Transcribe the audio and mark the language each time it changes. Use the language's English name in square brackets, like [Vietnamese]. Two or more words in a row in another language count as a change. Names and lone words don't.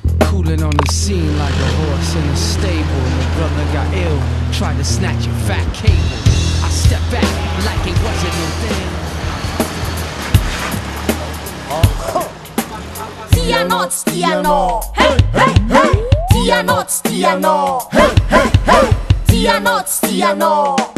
[English] Cooling on the scene like a horse in a stable. My brother got ill, tried to snatch a fat cable. I step back like it wasn't no thing. [Malagasy] Tia no, tia no. [English] Hey, hey, hey. [Malagasy] Tia no, tia no. [English] Hey, hey, hey. [Malagasy] Tia no, tia no.